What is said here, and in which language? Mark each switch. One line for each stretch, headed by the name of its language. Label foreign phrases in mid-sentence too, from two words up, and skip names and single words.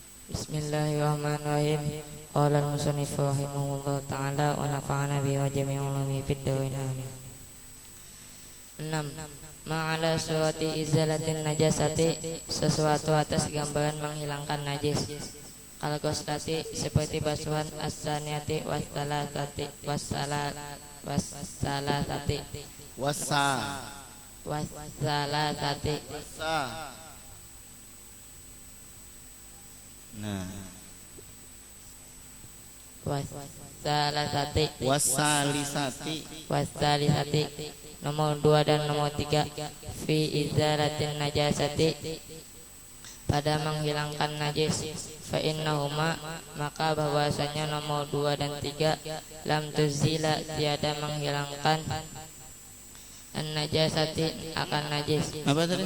Arabic: بسم الله الرحمن الرحيم. قال المصنف رحمه الله تعالى ونفعنا به وجميع العلوم في الدارين آمين. 6. ما على صورة إزالة النجاسة,
Indonesian: sesuatu atas gambaran menghilangkan najis. Al-ghuslati, seperti basuhan,
Arabic: الثانية والثالثة والثالثة
Indonesian: Nah, wasalisati nomor 2 dan nomor 3
Arabic: في إزالة النجاسة,
Indonesian: pada menghilangkan najis.
Arabic: فإنهما,
Indonesian: maka bahwasanya nomor 2 dan 3
Arabic: لم تزيلا,
Indonesian: tiada menghilangkan an-najasati, akan najis. apa tadi?